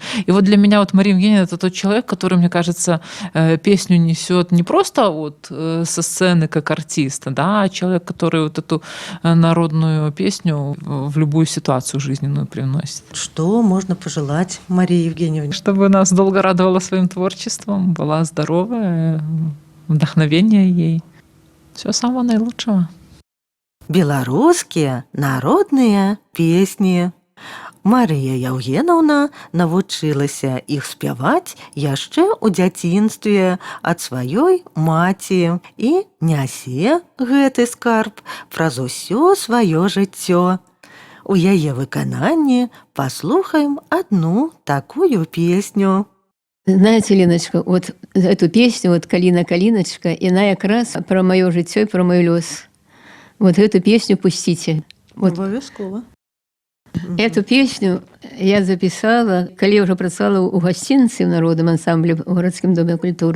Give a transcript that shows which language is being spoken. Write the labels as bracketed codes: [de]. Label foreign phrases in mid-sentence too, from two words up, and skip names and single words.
[ru] И вот для меня вот Мария Евгеньевна — это тот человек, который, мне кажется, песню несет не просто вот со сцены как артиста, да, а человек, который вот эту народную песню в любую ситуацию жизненную приносит. Что можно пожелать Марии Евгеньевне? Чтобы нас долго радовала своим творчеством, была здоровая, вдохновение ей. Всего самого наилучшего. [be] Беларускія народныя песні. Марыя Яўгенаўна навучылася іх спяваць яшчэ ў дзяцінстве ад сваёй маці і нясе гэты скарб праз усё сваё жыццё. У яе выкананні паслухаем [ru] одну такую [be] песню. [ru] Знаете, Леночка, вот эту песню, вот «Калина, калиночка», она как раз про мое житё и про мой лёс. Вот эту песню пустите. Вот. Обовязково. Эту песню я записала, когда я уже працавала у гостиницы в народном ансамбле в городском доме культуры.